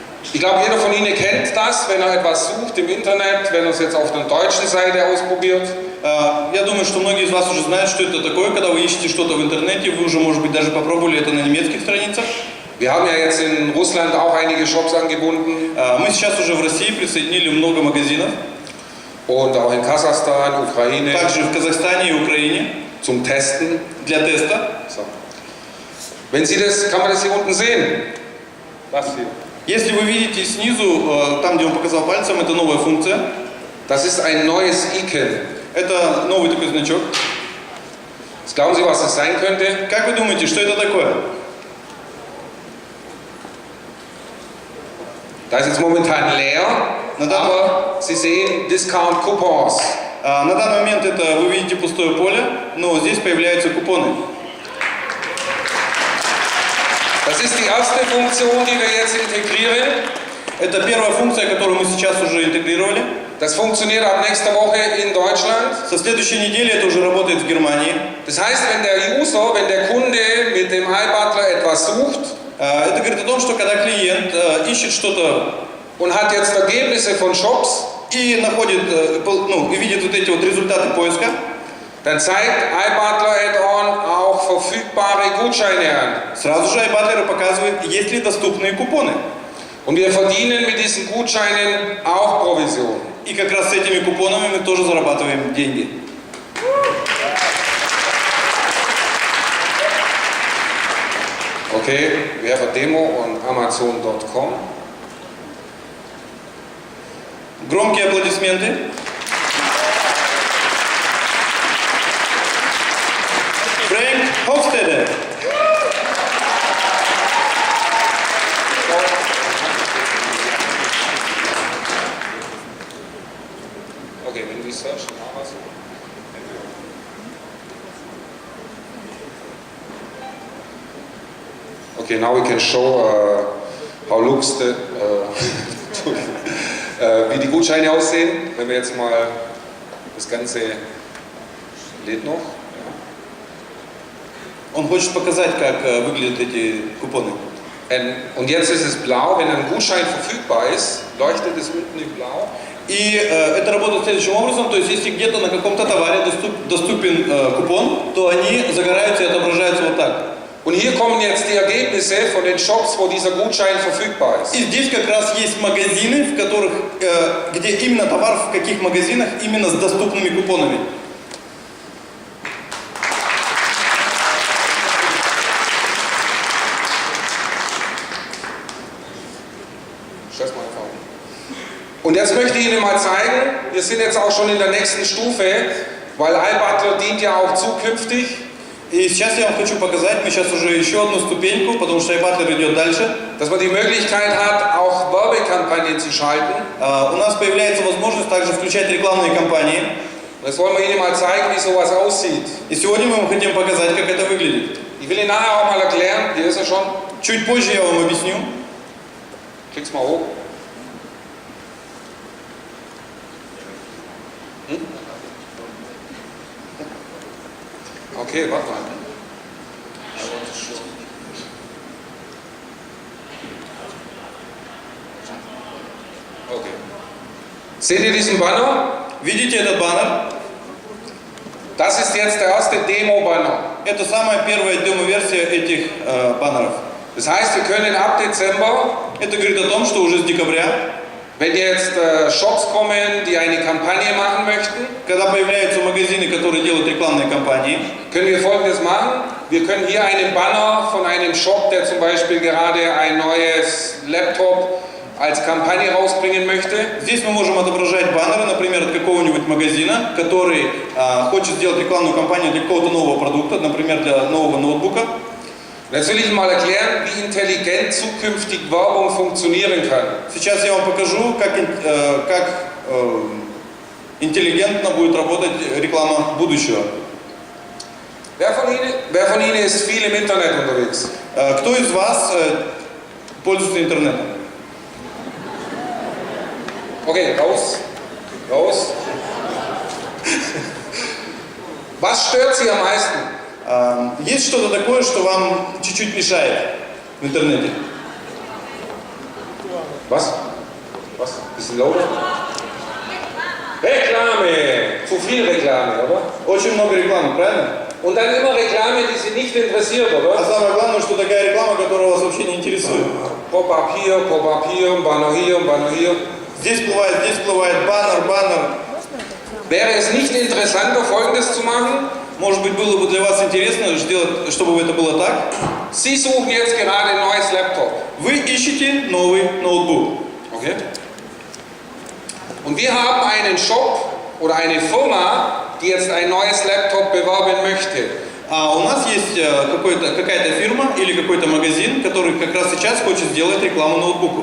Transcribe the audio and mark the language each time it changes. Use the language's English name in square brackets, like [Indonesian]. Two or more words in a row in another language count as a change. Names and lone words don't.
[German] Ich glaube, jeder von Ihnen kennt das, wenn er etwas sucht im Internet, wenn er es jetzt auf der deutschen Seite ausprobiert. [Russian] Я думаю, что многие из вас уже знают, что это такое, когда вы ищете что-то в интернете, вы уже, может быть, даже попробовали это на немецких страницах. [German] Wir haben ja jetzt in Russland auch einige Shops angebunden. [Russian] Мы сейчас уже в России присоединили много магазинов. [German] Und auch in Kasachstan, Ukraine. [Russian] Также в Казахстане и Украине. [German] Zum Testen. [Russian] Для теста. [German] So. Wenn Sie das, kann man das hier unten sehen? Das hier. [Russian] Если вы видите снизу, там, где он показал пальцем, это новая функция. [German] Das ist ein neues Icon. [Russian] Это новый такой значок. [German] Was glauben Sie, was das sein könnte? [Russian] Как вы думаете, что это такое? [German] Da ist jetzt momentan leer, aber Sie sehen [English] Discount Coupons. [Russian] На данный момент это вы видите пустое поле, но здесь появляются купоны. [German] Das ist die erste Funktion, die wir jetzt integrieren. [Russian] Это первая функция, которую мы сейчас уже интегрировали. [German] Das funktioniert ab nächster Woche in Deutschland. [Russian] Со следующей недели это уже работает в Германии. [German] Das heißt, wenn der User, wenn der Kunde mit dem iButler etwas sucht, [Russian] это говорит о том, что когда клиент ищет что-то [German] und hat jetzt Ergebnisse von Shops [Russian] и находит, и видит вот эти вот результаты поиска, [German] dann zeigt iButler Add-on auch verfügbare Gutscheine an. [Russian] Сразу же iButler показывает, есть ли доступные купоны. [German] Und wir verdienen mit diesen Gutscheinen auch Provision. [Russian] И как раз с этими купонами мы тоже зарабатываем деньги. [English] Okay, we have a demo on Amazon.com. [Russian] Громкие аплодисменты. [English] Frank Hofstede. Okay, when we search on Amazon. Okay, now we can show how looks the [German] wie die Gutscheine aussehen. Wenn wir jetzt mal das Ganze lädt noch. [Russian] Он хочет показать, как выглядят эти купоны. [German] Und jetzt ist es blau, wenn ein Gutschein verfügbar ist, leuchtet es unten in blau. [Russian] И это работает следующим образом, то есть если где-то на каком-то товаре доступен купон, то они загораются и отображаются вот так. [German] Und hier kommen jetzt die Ergebnisse von den Shops, wo dieser Gutschein verfügbar ist. [Russian] И здесь как раз есть магазины, в которых, где именно товар, в каких магазинах именно с доступными купонами. [German] Und jetzt möchte ich Ihnen mal zeigen, wir sind jetzt auch schon in der nächsten Stufe, weil iButler dient ja auch zukünftig. [Russian] И сейчас я вам хочу показать, мы сейчас уже еще одну ступеньку, потому что iButler идет дальше. [German] Dass man die Möglichkeit hat, auch Werbekampagnen zu schalten. [Russian] У нас появляется возможность также включать рекламные кампании. [German] Das wollen wir Ihnen mal zeigen, wie sowas aussieht. [Russian] И сегодня мы вам хотим показать, как это выглядит. [German] Ich will Ihnen nachher auch mal erklären, hier ist er schon. [Russian] Чуть позже я вам объясню. [German] Klick's mal hoch. Okay, warte mal. Okay. Seht ihr diesen Banner? [Russian] Видите этот баннер? [German] Das ist jetzt der erste Demo-Banner. [Russian] Это самая первая демо-версия этих баннеров. [German] Das heißt, wir können ab Dezember, [Russian] это говорит о том, что уже с декабря, [German] wenn jetzt Shops kommen, die eine Kampagne machen möchten, [Russian] когда появляются магазины, которые делают рекламные кампании, [German] können wir Folgendes machen. Wir können hier einen Banner von einem Shop, der zum Beispiel gerade ein neues Laptop als Kampagne rausbringen möchte. [Russian] Здесь мы можем отображать баннеры, например, от какого-нибудь магазина, который хочет сделать рекламную кампанию для какого-то нового продукта, например, для нового ноутбука. [German] Jetzt will ich Ihnen mal erklären, wie intelligent zukünftig Werbung funktionieren kann. [Russian] Сейчас я вам покажу, как интеллигентно будет работать реклама будущего. [German] Wer von Ihnen ist viel im Internet unterwegs? [Russian] Кто из вас пользуется интернетом? [German] Okay, raus. Was stört Sie am meisten? [Russian] Есть что-то такое, что вам чуть-чуть мешает в интернете? [German] Was? Was? Bisschen lauter? Reklame! Zu viel Reklame, oder? [Russian] Очень много рекламы, правильно? [German] Und dann immer Reklame, die Sie nicht interessiert, [Russian] А [German] oder? [Russian] самое главное, что такая реклама, которая вас вообще не интересует. [German] Pop-up hier, ein Banner hier, ein Banner hier. [Russian] Здесь всплывает баннер. [German] Wäre es nicht interessanter, Folgendes zu machen? [Russian] Может быть, было бы для вас интересно сделать, чтобы это было так? [German] Sie suchen jetzt gerade ein neues Laptop. [Russian] Вы ищете новый ноутбук. [German] Okay? Und wir haben einen Shop oder eine Firma, die jetzt ein neues Laptop bewerben möchte. [Russian] А у нас есть какая-то фирма или какой-то магазин, который как раз сейчас хочет сделать рекламу ноутбуку.